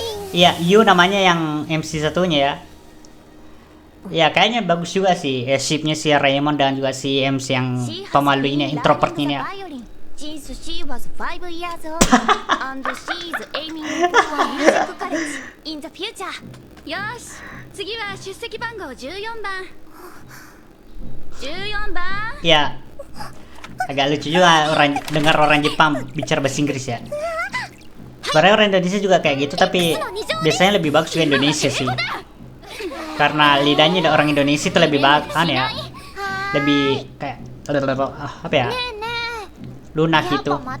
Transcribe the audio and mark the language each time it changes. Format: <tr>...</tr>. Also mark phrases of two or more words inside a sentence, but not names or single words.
<id>Iya, Yu namanya yang MC satunya ya. Ya kayaknya bagus juga sih, shipnya si Raymond dan juga si MC yang pemalu ini, introvertnya ini ya.</id> <en>Since she was 5 years old and she is aiming for a music college in the future.</en> <ja>よし、次は出席番号14番。14番。</ja> <id>Ya, agak lucu juga orang dengar orang Jepang bicara bahasa Inggris ya. Sebenarnya orang Indonesia juga kayak gitu, tapi biasanya lebih bagus juga Indonesia sih. Karena lidahnya orang Indonesia itu lebih bagus, ya, lebih kayak apa ya, lunak gitu.</id>